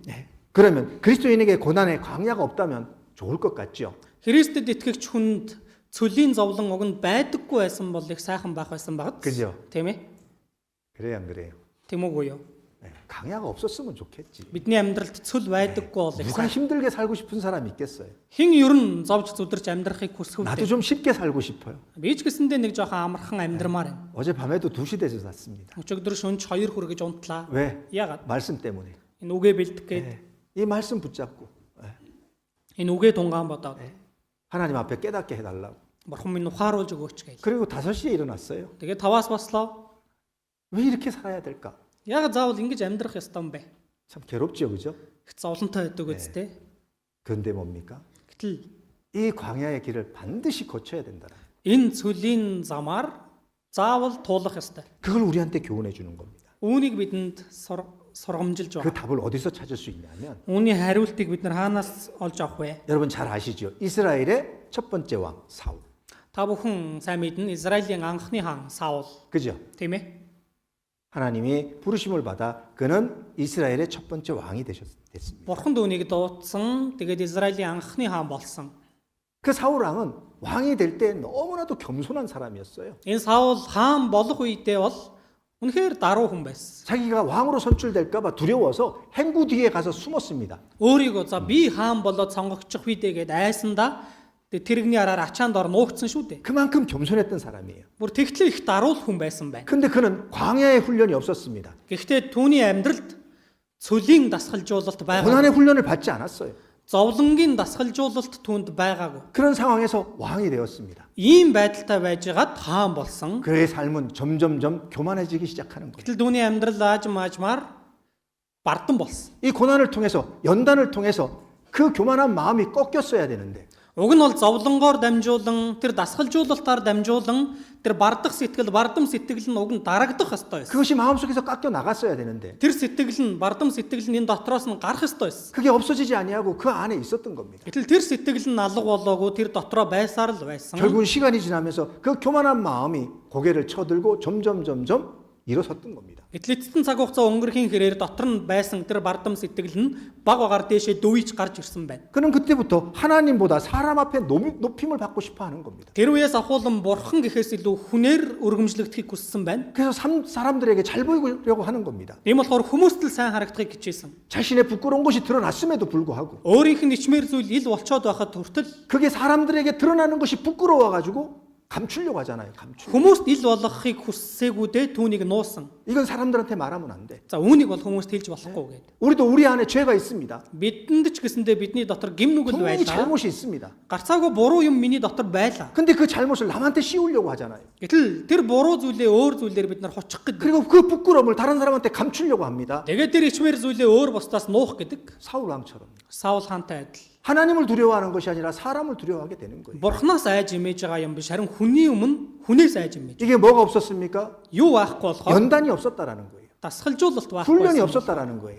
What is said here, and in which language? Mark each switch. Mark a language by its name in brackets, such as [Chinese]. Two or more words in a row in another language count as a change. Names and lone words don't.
[Korean] 그러면 그리스도인에게 고난의 광야가 없다면 좋을 것 같죠. [Mongolian] Христэд итгэгч хүнд цөлийн зовлон уг нь байдаггүй байсан бол их сайхан байх байсан багт. [Korean] 그죠? [Mongolian] Тийм ээ? [Korean] 그래요, 안 그래요? [Mongolian] Тийм үгүй юу? [Korean] 강야가 없었으면 좋겠지. [Mongolian] Бидний амьдралд цөл байдаггүй бол их [Korean] 누가 [Mongolian] сайхан. [Korean] 힘들게 살고 싶은 사람이 있겠어요? [Mongolian] Хин ер нь зовж зүдэрч амьдрахыг хүсэх [Korean] 나도 [Mongolian] үү? [Korean] 좀 쉽게 살고 싶어요. [Mongolian] Би ч гэсэндээ нэг жоохон амархан амьдрмаар байна. [Korean] 어젯밤에도 2시 돼서 잤습니다. [Mongolian] Өчигдөр шөнч 2 хүргэж унтлаа. [Korean] 왜? [Mongolian] Яагаад? [Korean] 말씀 때문에. [Mongolian] Энэ үгээ бэлдэх гээд [Korean] 이 말씀 붙잡고 [Mongolian] энэ үгээ тунгаан бодоод [Korean] 하나님 앞에 깨닫게 해달라고. [Mongolian] Бурхан минь ухааруулж өгөөч гэж. [Korean] 그리고 5시에 일어났어요. [Mongolian] Тэгээд 5-аас бослоо. [Korean] 왜 이렇게 살아야 될까? [Mongolian] Яагаад заавал ингэж амьдрах ёстой юм бэ? [Korean] 참 괴롭죠, 그죠? [Mongolian] Их зовлонтой байдаг үстэй. [Korean] 그런데 뭡니까? [Mongolian] Гэтэл [Korean] 이 광야의 길을 반드시 거쳐야 된다. [Mongolian] энэ цөлийн замаар заавал туулах ёстой. [Korean] 그걸 우리한테 교훈해 주는 겁니다. [Mongolian] Үүнийг бидэнд сургамжилж [Korean] 그 [Mongolian] байгаа. [Korean] 답을 어디서 찾을 수 있냐면 [Mongolian] Үүний хариултыг бид нар хаанаас олж авах вэ? [Korean] 여러분 잘 아시죠? 이스라엘의 첫 번째 왕 사울. [Mongolian] Та бүхэн сайн мэднэ Израилийн анхны хаан Саул [Korean] 그죠? [Mongolian] тийм ээ. [Korean] 하나님이 부르심을 받아 그는 이스라엘의 첫 번째 왕이 됐습니다. [Mongolian] Бурхан түүнийг дуудсан. Тэгээд Израилийн анхны хаан болсон. [Korean] 그 사울 왕은 왕이 될 때 너무나도 겸손한 사람이었어요. [Mongolian] Энэ Саул хаан болох үедээ бол үнэхээр даруй хүн байсан. [Korean] 자기가 왕으로 선출될까 봐 두려워서 행구 뒤에 가서 숨었습니다. [Mongolian] Өөрийгөө за би хаан болоод сонгогдчих үедээ гээд айсандаа тэрэгний араар ачаанд ор нуугдсан шүү дээ. [Korean] 그만큼 겸손했던 사람이에요. [Mongolian] Бүр тэгтлээ их даруул хүн байсан байна. [Korean] 근데 그는 광야의 훈련이 없었습니다. [Mongolian] Гэхдээ түүний амьдралд цөлийн дасгалжуулалт байгаа. [Korean] 고난의 훈련을 받지 않았어요. [Mongolian] Зовлонгийн дасгалжуулалт түүнд байгаагүй. [Korean] 그런 상황에서 왕이 되었습니다. [Mongolian] Ийм байдалтай байжгаад хаан болсон. [Korean] 그의 삶은 점점점 교만해지기 시작하는 거예요. [Mongolian] Гэтэл түүний амьдрал аажмаар бардам болсон. [Korean] 이 고난을 통해서 연단을 통해서 그 교만한 마음이 꺾였어야 되는데 [Mongolian] Уг нь бол зовлонгоор дамжуулан тэр дасгалжуулалтаар дамжуулан тэр бардах сэтгэл, бардам сэтгэл нь уг нь дарагдах ёстой байсан. [Korean] 그것이 마음속에서 깎여 나갔어야 되는데 [Mongolian] Тэр сэтгэл нь бардам сэтгэл нь энэ дотроос нь гарах ёстой байсан. [Korean] 그게 없어지지 아니하고 그 안에 있었던 겁니다. [Mongolian] Гэтэл тэр сэтгэл нь алга болоогүй тэр дотроо байсаар л байсан. [Korean] 결국은 시간이 지나면서 그 교만한 마음이 고개를 쳐들고 점점 일어섰던 겁니다. [Mongolian] Гэтэл эцэстэн цаг хугацаа өнгөрхийн хэрээр дотор нь байсан тэр бардам сэтгэл нь баг багаар дээшээ дөвийж гарч ирсэн байна. [Korean] 그는 그때부터 하나님보다 사람 앞에 높임을 받고 싶어 하는 겁니다. [Mongolian] Тэр үеэс ахуулан бурхан гэхээс илүү хүнээр өргөмжлөгдөхийг хүссэн байна. [Korean] 그래서 사람들에게 잘 보이려고 하는 겁니다. [Mongolian] Тийм болохоор хүмүүст л сайн харагдахыг хичээсэн. [Korean] 자신의 부끄러운 것이 드러났음에도 불구하고 [Mongolian] Өөрийнх нь ичмээр зүйл ил болцоод байхад хүртэл [Korean] 그게 사람들에게 드러나는 것이 부끄러워가지고 감추려고 하잖아요. 감추. [Mongolian] хүмүүст ил болгохыг хүссээгүүдээ түүнийг нуусан. [Korean] 이건 사람들한테 말하면 안 돼. [Mongolian] За үүнийг бол хүмүүст хэлж болохгүй гэдэг. [Korean] 우리도 우리 안에 죄가 있습니다. [Mongolian] Бидэнд ч гэсэндээ бидний дотор гим нүгэл [Korean] 분명히 [Mongolian] байлаа. [Korean] 잘못이 있습니다. [Mongolian] Гарцаагүй буруу юм миний дотор байлаа. [Korean] 근데 그 잘못을 남한테 씌우려고 하잖아요. [Mongolian] Гэтэл тэр буруу зүйлээ өөр зүйлээр бид нар хучих гэдэг. [Korean] 그리고 그 부끄러움을 다른 사람한테 감추려고 합니다. [Mongolian] Тэгээд тэр ичмэр зүйлээ өөр бусдаас нуух гэдэг. [Korean] 사울 왕처럼. [Mongolian] Саул хаантай адил. [Korean] 하나님을 두려워하는 것이 아니라 사람을 두려워하게 되는 거예요. [Mongolian] Бурханаас айж имэж байгаа юм биш харин хүний өмнө хүнээс айж имэж. [Korean] 이게 뭐가 없었습니까? [Mongolian] Юу байхгүй болохоор [Korean] 연단이 없었다라는 거예요. [Mongolian] дасгалжуулалт [Korean] 훈련이 [Mongolian] байхгүй. [Korean] 없었다라는 거예요.